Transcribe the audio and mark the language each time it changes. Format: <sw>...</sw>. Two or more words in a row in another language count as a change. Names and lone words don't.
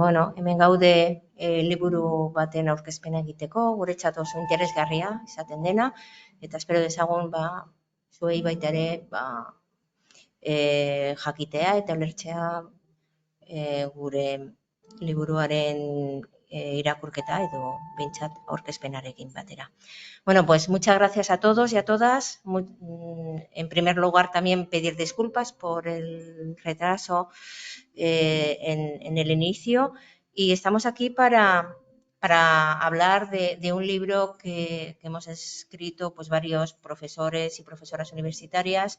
<eu>bueno, hemen gaude liburu baten aurkezpena egiteko, guretzat oso interesgarria izaten dena, eta espero dezagun zuei baita ere jakitea eta ulertzea gure liburuaren irakurketa edo behintzat aurkezpenarekin batera.</eu> <es>Bueno, pues muchas gracias a todos y a todas. En primer lugar, también pedir disculpas por el retraso en el inicio. Y estamos aquí para hablar de un libro que hemos escrito pues, varios profesores y profesoras universitarias.</es>